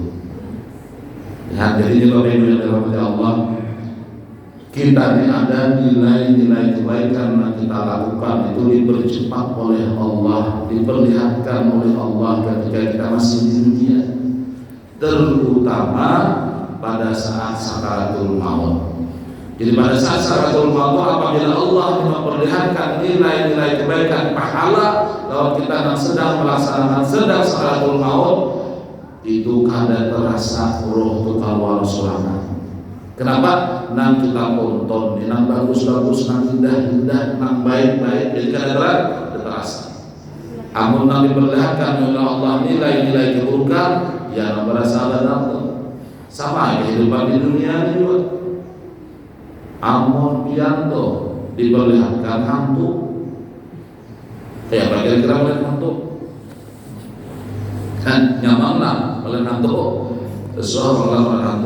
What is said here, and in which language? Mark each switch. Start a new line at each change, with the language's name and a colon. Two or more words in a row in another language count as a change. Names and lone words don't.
Indonesian: Ya, jadi Bapak Ibu yang dirahmati Allah, kita ini ada nilai-nilai kebaikan yang kita lakukan itu dipercepat oleh Allah, diperlihatkan oleh Allah ketika kita masih di dunia, terutama pada saat sakaratul maut. Jadi pada saat sakaratul maut apabila Allah memperlihatkan nilai-nilai kebaikan pahala kalau kita sedang melaksanakan sakaratul maut,
Banjar: itu kada terasa roh itu keluar suara. Kenapa? Nang kita tonton, nang bagus-bagus, nang indah-indah, nang baik-baik, jadi kada terasa. Amun nang diperlihatkan oleh Allah nilai-nilai keburukan, ya nang berasa ada sama kehidupan di dunia ini juga. Amun pianto diperlihatkan hantu, ya bagian kira melihat hantu, kan nyaman lah melihat hantu, sesuatu kalau melihat hantu.